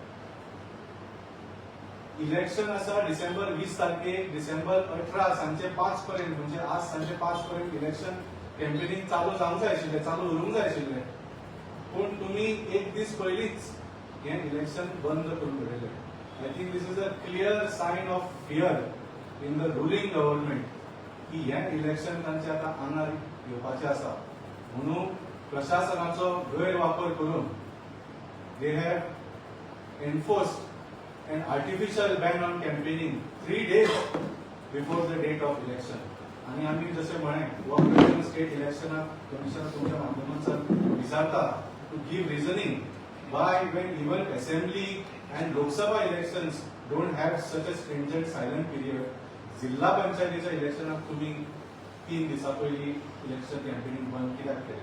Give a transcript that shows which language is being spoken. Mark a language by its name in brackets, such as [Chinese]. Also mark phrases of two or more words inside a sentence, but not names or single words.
[Konkani] इलेक्शन आसा डिसेंबर 20 तारखेक. डिसेंबर 18 सांजे 5 पर्यंत म्हणजे आज सांजे 5 पर्यंत इलेक्शन कॅम्पेनींग चालू जावंक जाय आशिल्लें, चालू उरूंक जाय आशिल्लें. पूण तुमी एक दीस पयलींच हें इलेक्शन बंद करून उडयलें. [English] I think this is a clear sign of fear in the ruling government [Konkani] की हें इलेक्शन तांचे आतां आंगार येवपाचें आसा. म्हणून प्रशासनाचो गैरवापर करून [English] they have enforced an artificial ban on campaigning 3 days before the date of election. [Konkani] आणि आम्ही जसे म्हणे स्टेट इलेक्शन कमिशन तुमच्या माध्यमांतून विचारता [English] to give reasoning why when even assembly and Lok Sabha elections don't have such a stringent silent period. [Konkani] जिल्हा पंचायतीच्या इलेक्शनाक तुम्ही 3 दिसा पयलीं इलेक्शन कॅम्पेनींग बंद कित्याक केलें?